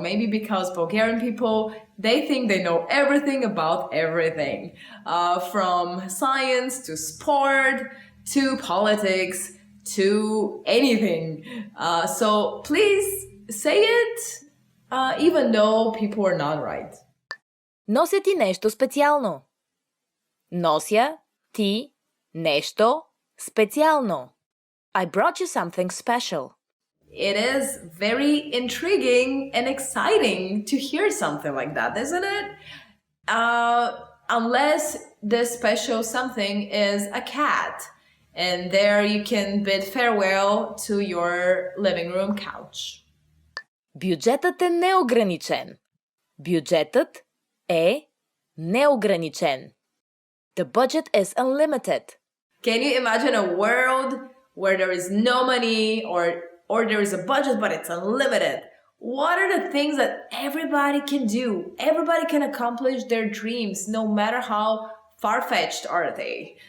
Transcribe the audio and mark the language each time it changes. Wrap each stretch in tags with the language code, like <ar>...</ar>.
<en>Maybe because Bulgarian people, they think they know everything about everything. From science to sport to politics to anything. So please say it, even though people are not right.</en> <bg>Нося ти нещо специално. Нося ти нещо Специално.</bg> <en>I brought you something special. It is very intriguing and exciting to hear something like that, isn't it? Unless this special something is a cat. And there you can bid farewell to your living room couch.</en> <bg>Бюджетът е неограничен. Бюджетът е неограничен.</bg> <en>The budget is unlimited. Can you imagine a world where there is no money or there is a budget but it's unlimited? What are the things that everybody can do? Everybody can accomplish their dreams no matter how far-fetched are they.</en>